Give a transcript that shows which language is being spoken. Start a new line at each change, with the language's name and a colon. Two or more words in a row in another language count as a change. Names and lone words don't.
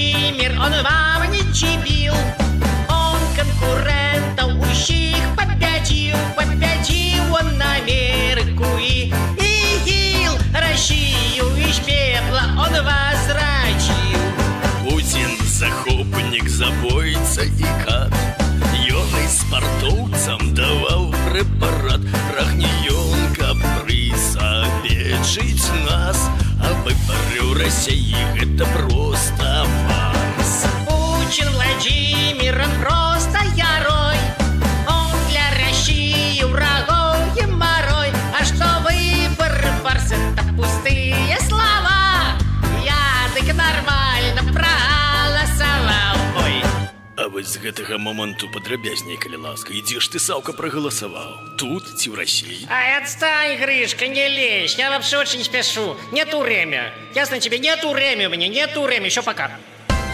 Russian: Владимир, он вам не чипил. Он конкурентов ущих победил он Америку и Россию из пепла он возвратил.
Belarusian: Путин захопник, забойца и кат. Ён і спартоўцам даваў прэпарат. Прагне ён, каб прысабечыць нас, а выбары ў Расіі гэта проста фарс.
Russian: Путин Владимир, он просто герой. Он для России врагов геморрой. А что выборы фарс, это пустые слова. Я так нормально проголосовал. Ой.
Belarusian: А вось з гэтага моманту падрабязней, калі ласка. І дзе ж ты, Саўка, прагаласаваў? Тут ці ў Расіі? Ай,
Russian: отстань, Гришка, не лезь. Я вообще очень спешу. Нету время. Ясно тебе? Нету время у меня, нету время. Еще пока.